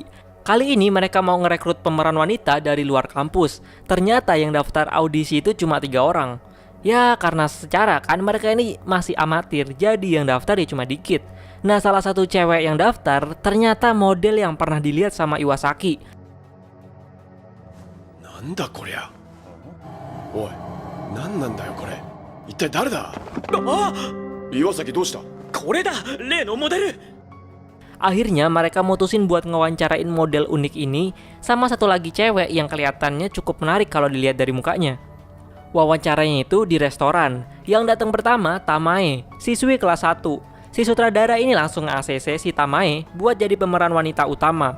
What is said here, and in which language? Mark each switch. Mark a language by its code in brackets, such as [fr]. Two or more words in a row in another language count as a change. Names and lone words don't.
[id] Kali ini mereka mau ngerekrut pemeran wanita dari luar kampus. Ternyata yang daftar audisi itu cuma 3 orang. Ya, karena secara kan mereka ini masih amatir, jadi yang daftar ya cuma dikit. Nah, salah satu cewek yang daftar ternyata model yang pernah dilihat sama Iwasaki. [ja] なんだこりゃ。おい、何なんだよこれ。一体誰だ。あ、岩崎どうした。これだ、例のモデル。 [id] Akhirnya mereka mutusin buat ngewawancarain model unik ini sama satu lagi cewek yang kelihatannya cukup menarik kalau dilihat dari mukanya. Wawancaranya itu di restoran. Yang datang pertama Tamae, siswi kelas 1. Si sutradara ini langsung nge-ACC si Tamae buat jadi pemeran wanita utama.